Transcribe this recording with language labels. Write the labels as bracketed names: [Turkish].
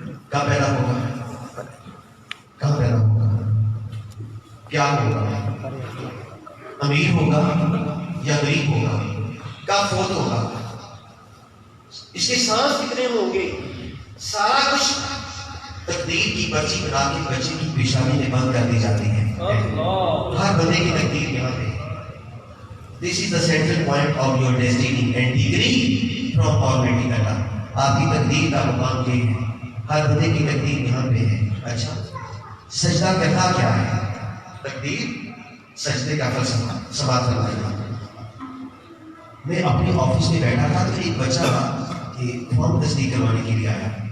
[Urdu] کہاں پیدا ہوگا؟ کہاں پیدا ہوگا؟ کیا ہوگا؟ امیر ہوگا یا غریب ہوگا؟ کب فوت ہوگا؟ اس کے سانس کتنے ہوں گے؟ سارا کچھ تقدیر کی پرچی بنا کے بچے کی پیشانی میں بند کر دی جاتی ہے. ہر بندے کی تقدیر یہاں پہ. [English] This is the central point of your destiny and degree from Almighty Allah. [Urdu] آپ کی تقدیر کا مقام یہ ہے. ہر بندے کی تقدیر یہاں پہ ہے. اچھا سجدہ کرنا کیا ہے؟ تقدیر سجدے کا فلسفہ سماعت فرمائیے. میں اپنے آفس میں بیٹھا تھا تو ایک بچہ فارم تصدیق کروانے کے لیے آیا.